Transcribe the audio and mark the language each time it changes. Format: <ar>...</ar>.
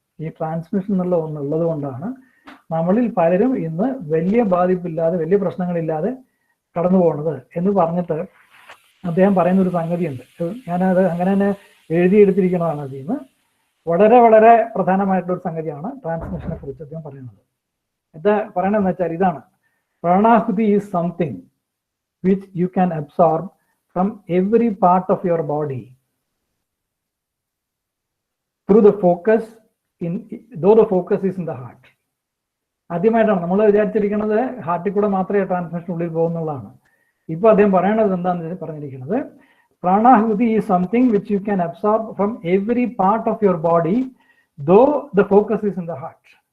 <ml>ഈ ട്രാൻസ്മിഷൻ എന്നുള്ള ഒന്നുള്ളത് കൊണ്ടാണ് നമ്മളിൽ പലരും ഇന്ന് വലിയ ബാധിപ്പില്ലാതെ, വലിയ പ്രശ്നങ്ങളില്ലാതെ കടന്നു പോകുന്നത് എന്ന് പറഞ്ഞിട്ട് അദ്ദേഹം പറയുന്ന ഒരു സംഗതിയുണ്ട്. ഞാനത് അങ്ങനെ തന്നെ എഴുതിയെടുത്തിരിക്കുന്നതാണ്. അതിൽ നിന്ന് വളരെ വളരെ പ്രധാനമായിട്ടുള്ള സംഗതിയാണ് ട്രാൻസ്മിഷനെ കുറിച്ച് അദ്ദേഹം പറയുന്നത്. എന്താ പറയണമെന്ന് വെച്ചാൽ ഇതാണ്:</ml> <en>Pranahuti is something which you can absorb from every part of your body through the focus though the focus is in the heart.</en> <ml>ആദ്യമായിട്ടാണ് നമ്മൾ വിചാരിച്ചിരിക്കുന്നത് ഹാർട്ടിൽ കൂടെ മാത്രമേ ട്രാൻസ്മിഷൻ ഉള്ളിൽ പോകുന്നുള്ളതാണ്. ഇപ്പൊ അദ്ദേഹം പറയണത് എന്താണെന്ന് പറഞ്ഞിരിക്കുന്നത്,</ml> <en>Pranahuti is something which you can absorb from every part of your body though the focus is in the heart.</en>